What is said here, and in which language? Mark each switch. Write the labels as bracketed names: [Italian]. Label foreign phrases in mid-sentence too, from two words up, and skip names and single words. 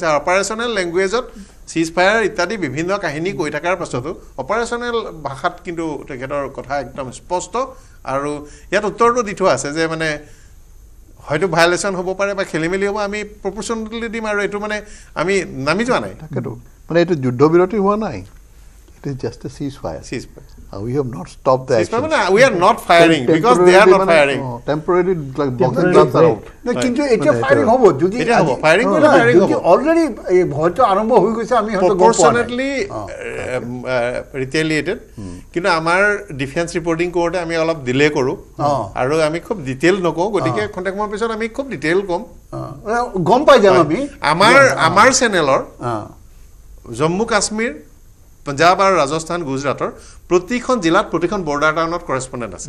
[Assamese] আৰু [English] operational languageত [Assamese] চিজফায়াৰ ইত্যাদি বিভিন্ন কাহিনী কৈ থকাৰ পাছতো অপাৰেশ্যনেল ভাষাত কিন্তু তেখেতৰ কথা একদম স্পষ্ট, আৰু ইয়াত উত্তৰটো দি থোৱা আছে যে মানে হয়তো ভায়লেশ্যন হ'ব পাৰে বা খেলি মেলি হ'ব, আমি প্ৰপৰ্চনেলি দিম, আৰু এইটো মানে আমি নামি যোৱা নাই। তাকেতো মানে এইটো যুদ্ধবিৰতি হোৱা নাই, [English] it is just a ceasefire. We have not stopped the action. We are not firing because they are not firing. Temporarily like boxing gloves are out. No, [Assamese] কিন্তু এটা ফায়ারিং হ'ব যদি ফায়ারিং কৰিলে ফায়ারিং হ'ব। অলরেডি ভয়টো আৰম্ভ হৈ গৈছে, আমি হয়তো [English] proportionately retaliated, [Assamese] কিন্তু আমাৰ [English] defence reporting [Assamese] কৰোঁতে আমি অলপ ডিলে কৰোঁ আৰু আমি খুব ডিটেইল নকওঁ, গতিকে খন্তেক সময়ৰ পিছত আমি খুব ডিটেইল ক'ম, গম পাই যাম আমি। আমাৰ চেনেলৰ জম্মু কাশ্মীৰ, পঞ্জাব আৰু ৰাজস্থান, গুজৰাটৰ প্ৰতিখন জিলাত প্ৰতিখন [English] border townত [Assamese] কৰেছপণ্ডেণ্ট আছে।